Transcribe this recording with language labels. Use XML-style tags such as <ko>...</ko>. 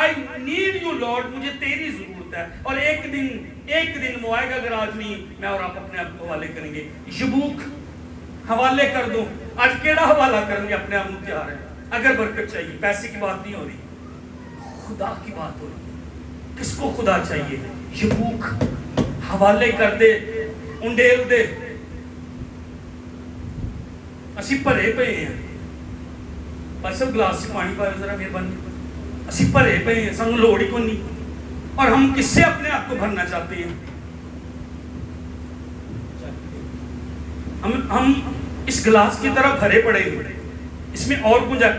<en>I need you Lord,</en> <ur>مجھے تیری ضرورت ہے. اور ایک دن وہ آئے گا, اگر آج نہیں میں اور آپ اپنے آپ کو حوالے کریں گے. یبوک حوالے کر دو.</ur> <pa>آج کیڑا حوالہ</pa> <ur>کریں گے اپنے آپ کو تیار ہے. اگر برکت چاہیے, پیسے کی بات نہیں ہو رہی, خدا کی بات ہو رہی. کس کو خدا چاہیے؟ یبوک حوالے کر دے, انڈیل دے.</ur> <pa>اسی بھرے پے ہیں, بس گلاس سے پانی پاؤ ذرا مہربانی. اسی بھرے پے ہیں, سانوں لوڑ ہی کوئی نہیں.</pa> <ur>اور ہم کس سے اپنے آپ کو بھرنا چاہتے ہیں؟ ہم اس گلاس کی طرح بھرے پڑے ہیں, اس میں اور کچھ.</ur>